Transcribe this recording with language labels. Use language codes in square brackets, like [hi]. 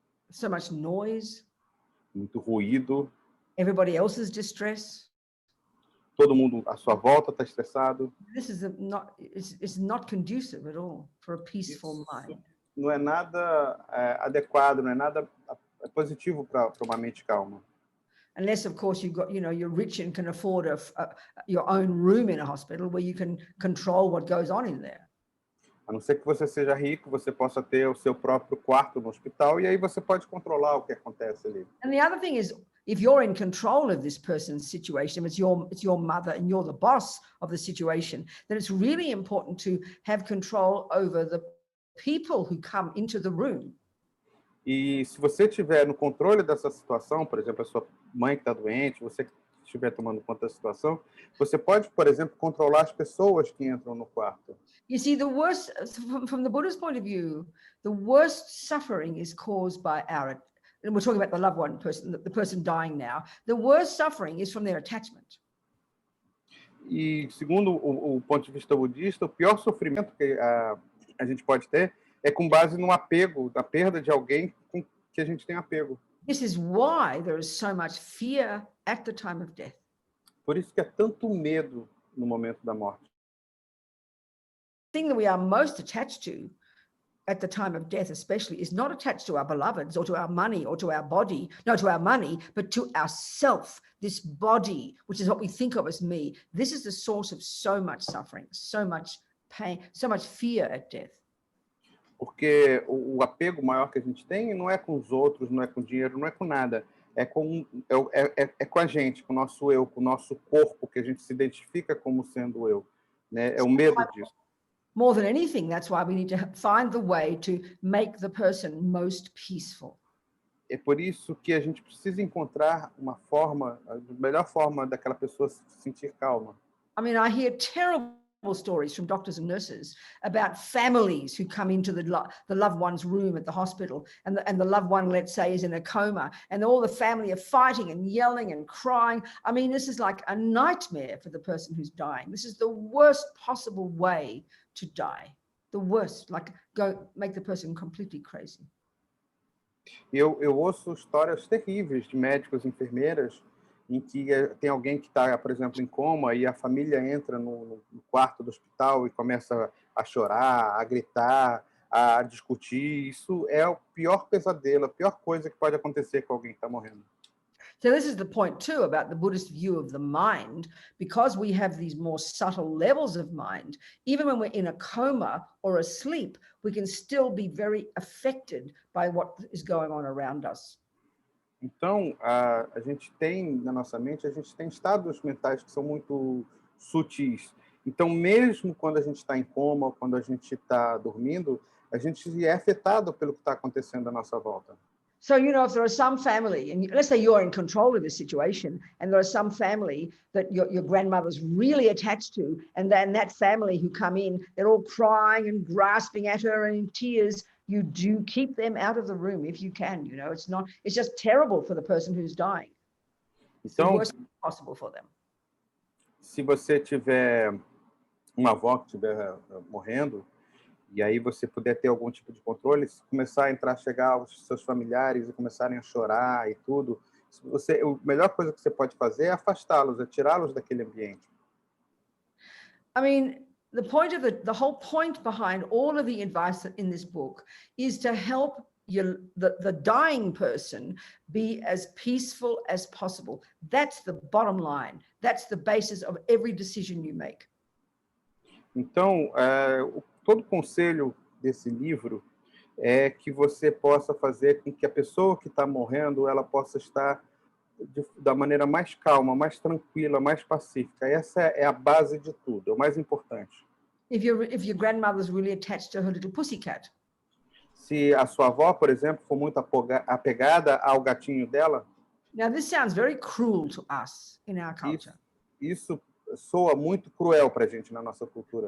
[en] So much noise. [pt] Muito ruído. [en] Everybody else's distress. [pt] Todo mundo à sua volta está estressado. [en] This is it's not conducive at all for a peaceful mind. [pt] Não é nada adequado, não é nada positivo para uma mente calma. [en] Unless, of course, you're rich and can afford your own room in a hospital where you can control what goes on in there. [pt] A não ser que você seja rico, você possa ter o seu próprio quarto no hospital e aí você pode controlar o que acontece ali. [en] And the other thing is, if you're in control of this person's situation, it's your mother and you're the boss of the situation, then it's really important to have control over the people who come into the room. [pt] E se você estiver no controle dessa situação, por exemplo, a sua mãe que está doente, você que estiver tomando conta da situação, você pode, por exemplo, controlar as pessoas que entram no quarto. [en] You see, the worst, from the Buddha's point of view, the worst suffering is caused by and we're talking about the loved one person, the person dying now. The worst suffering is from their attachment. [pt] E segundo o ponto de vista budista, o pior sofrimento que a gente pode ter é com base no apego, na perda de alguém com que a gente tem apego. [en] This is why there is so much fear at the time of death. [pt] Por isso que há tanto medo no momento da morte. [en] The thing that we are most attached to at the time of death especially is not attached to our beloveds or to our money or to our body, no, to our money, but to ourself, this body, which is what we think of as me. This is the source of so much suffering, so much pain, so much fear at death. [pt] Porque o apego maior que a gente tem não é com os outros, não é com dinheiro, não é com nada. É com a gente, com o nosso eu, com o nosso corpo, que a gente se identifica como sendo eu. Né? É o medo disso. [en] More than anything, that's why we need to find the way to make the person most peaceful. [pt] É por isso que a gente precisa encontrar uma forma, a melhor forma daquela pessoa se sentir calma. [en] I mean, I hear terrible stories from doctors and nurses about families who come into the loved one's room at the hospital, and the loved one, let's say, is in a coma, and all the family are fighting and yelling and crying. I mean, this is like a nightmare for the person who's dying. This is the worst possible way to die. The worst, like make the person completely crazy. [pt] Eu ouço histórias terríveis de médicos e enfermeiras em que tem alguém que está, por exemplo, em coma e a família entra no quarto do hospital e começa a chorar, a gritar, a discutir. Isso é o pior pesadelo, a pior coisa que pode acontecer com alguém que está morrendo. [en] So this is the point too about the Buddhist view of the mind, because we have these more subtle levels of mind, even when we're in a coma or asleep, we can still be very affected by what is going on around us. [pt] Então, a gente tem, na nossa mente, a gente tem estados mentais que são muito sutis. Então, mesmo quando a gente está em coma, ou quando a gente está dormindo, a gente é afetado pelo que está acontecendo à nossa volta. [en] So, if there are some family, and let's say you're in control of the situation, and there are some family that your grandmother's really attached to, and then that family who come in, they're all crying and grasping at her and in tears, you do keep them out of the room if you can. It's just terrible for the person who's dying. It's the worst possible for them. [pt] Se você tiver uma avó que estiver morrendo, e aí você puder ter algum tipo de controle, se começar a chegar os seus familiares e começarem a chorar e tudo, a melhor coisa que você pode fazer é afastá-los, é tirá-los daquele ambiente. [en] I mean, the whole point behind all of the advice in this book is to help the dying person be as peaceful as possible. That's the bottom line. That's the basis of every decision you make. [pt] Então, todo o conselho desse livro é que você possa fazer com que a pessoa que está morrendo ela possa estar da maneira mais calma, mais tranquila, mais pacífica. Essa é a base de tudo, é o mais importante. [en] If your grandmother's really attached to her little pussycat, [pt] se a sua avó, por exemplo, for muito apegada ao gatinho dela, [en] now this sounds very cruel to us in our culture. [pt] Isso soa muito cruel para a gente na nossa cultura.